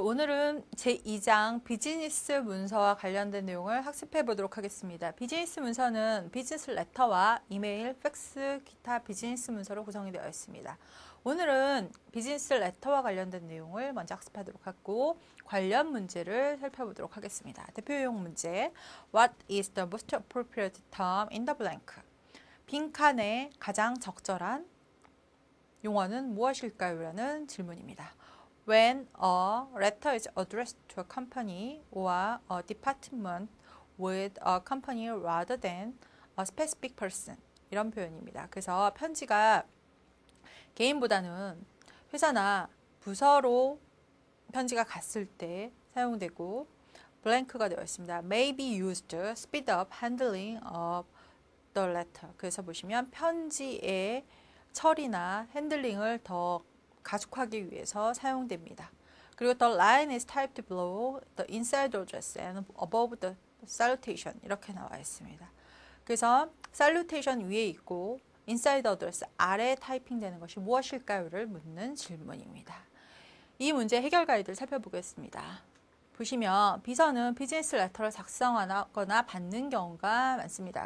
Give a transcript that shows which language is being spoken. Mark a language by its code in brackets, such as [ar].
[ko] 오늘은 제2장 비즈니스 문서와 관련된 내용을 학습해 보도록 하겠습니다. 비즈니스 문서는 비즈니스 레터와 이메일, 팩스, 기타 비즈니스 문서로 구성이 되어 있습니다. 오늘은 비즈니스 레터와 관련된 내용을 먼저 학습하도록 하고 관련 문제를 살펴보도록 하겠습니다. 대표용 문제 [en] What is the most appropriate term in the blank? [ko] 빈칸에 가장 적절한 용어는 무엇일까요? 라는 질문입니다. [en] When a letter is addressed to a company or a department with a company rather than a specific person. [ko] 이런 표현입니다. 그래서 편지가 개인보다는 회사나 부서로 편지가 갔을 때 사용되고 블랭크가 되어 있습니다. [en] May be used to speed up handling of the letter. [ko] 그래서 보시면 편지의 처리나 핸들링을 더 가속하기 위해서 사용됩니다. 그리고 [en] the line is typed below the inside address and above the salutation [ko] 이렇게 나와 있습니다. 그래서 salutation 위에 있고 inside address 아래 타이핑되는 것이 무엇일까요를 묻는 질문입니다. 이 문제 해결 가이드를 살펴보겠습니다. 보시면 비서는 비즈니스 레터를 작성하거나 받는 경우가 많습니다.